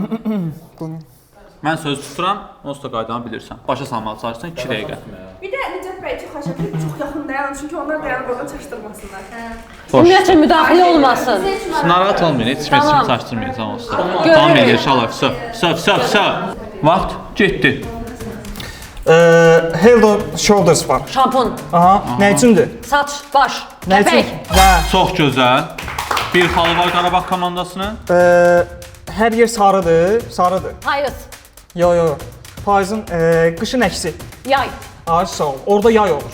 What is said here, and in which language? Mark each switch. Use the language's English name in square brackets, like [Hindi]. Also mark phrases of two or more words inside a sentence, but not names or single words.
[Azerbaijani] Mən söz tuturam, onsuz da qaydanı bilirsən. Başa salmağa çalışsan 2 dəqiqə. Bir də Necət bəy çox xahiş edirəm, çox yaxın dayanın, çünki onlar dayanıb oradan çaşdırmasınlar. Ümumiyyətlə müdaxilə olmasın. Narahat olmayın, heç Tamam. kimi çaşdırmayacaq olsa. Görürük. Tamam eləyir, inşallah. Söv. Vaxt getdi. Head and Shoulders var. Şampun, Aha, nə üçündür? saç, baş, Nə üçün? kəpək. Və Çox gözəl. Bir xalı var Qarabağ komandasının. hər yer sarıdır. Payız, Yo. Payızın qışın əksi. yay, Ay sağ ol. Orada yay olur.